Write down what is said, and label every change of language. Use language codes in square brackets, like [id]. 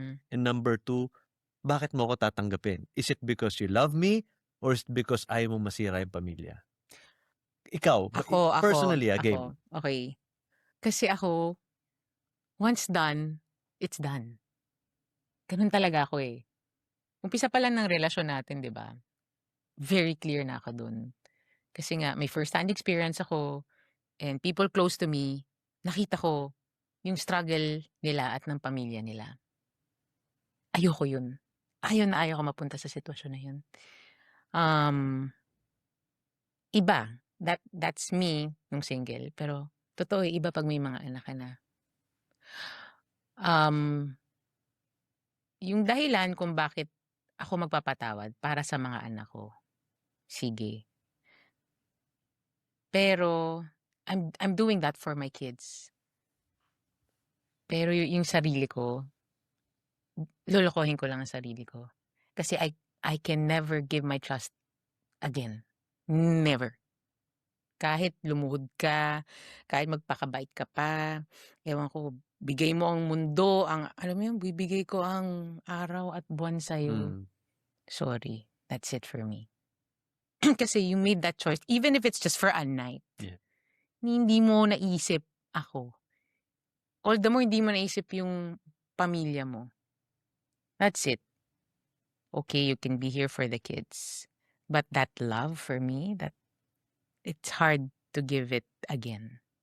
[en] And number 2, [tl] bakit mo ako tatanggapin? [en] Is it because you love me or is it because [tl] ayaw mo masira yung pamilya? Ikaw, personally, game. [en] Okay. [tl] Kasi ako, [en] once done, it's done. [tl] Ganun talaga ako eh. Umpisa pa lang ng relasyon natin, 'di ba? [en] Very clear [tl] na ako dun. Kasi nga may first-hand experience ako [en] and people close to me, [tl] nakita ko yung struggle nila at ng pamilya nila. Ayoko yun. Ayaw na ayaw ko mapunta sa sitwasyon na yun. Iba. [en] That's me [tl] nung single. Pero totoo eh, iba pag may mga anak ka na. Yung dahilan kung bakit ako magpapatawad para sa mga anak ko, sige. [en] Pero I'm doing that for my kids. [tl] Pero yung sarili ko, lolokohin ko lang ang sarili ko. [en] Kasi I can never give my trust again. Never. [tl] Kahit lumuhod ka, kahit magpakabait ka pa, ewan ko, bigay mo ang mundo, alam mo yun, bibigay ko ang araw at buwan sa'yo. [en] Sorry, that's it for me. Kasi you made that choice, even if it's just for a night. Yeah. [tl] Hindi mo naisip ako. [en] All the more, [tl] hindi mo naisip yung pamilya mo. [en] That's it. Okay, you can be here for the kids. But that love for me, it's hard to give it again.